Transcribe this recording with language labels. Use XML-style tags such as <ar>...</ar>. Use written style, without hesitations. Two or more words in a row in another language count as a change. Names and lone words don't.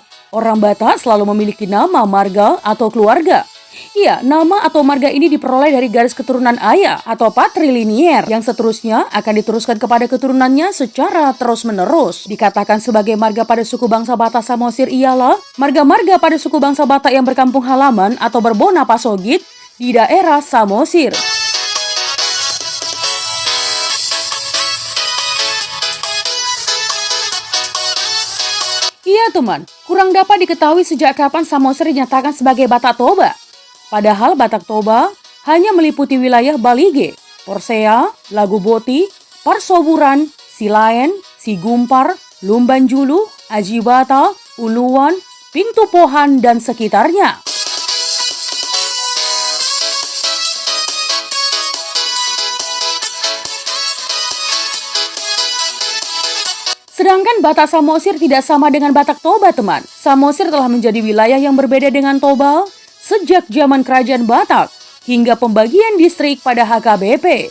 <id>Orang Batak selalu memiliki nama, marga, atau keluarga. Iya, nama atau marga ini diperoleh dari garis keturunan ayah atau patrilinear yang seterusnya akan diteruskan kepada keturunannya secara terus-menerus. Dikatakan sebagai marga pada suku bangsa Batak Samosir ialah marga-marga pada suku bangsa Batak yang berkampung halaman atau berbona pasogit di daerah Samosir. Iya teman, kurang dapat diketahui sejak kapan Samosir dinyatakan sebagai Batak Toba. Padahal Batak Toba hanya meliputi wilayah Balige, Porsea, Laguboti, Parsoburan, Silaen, Sigumpar, Lumbanjulu, Ajibata, Uluan, Pintu Pohan, dan sekitarnya. Sedangkan Batak Samosir tidak sama dengan Batak Toba, teman. Samosir telah menjadi wilayah yang berbeda dengan Toba sejak zaman Kerajaan Batak hingga pembagian distrik pada HKBP.</id>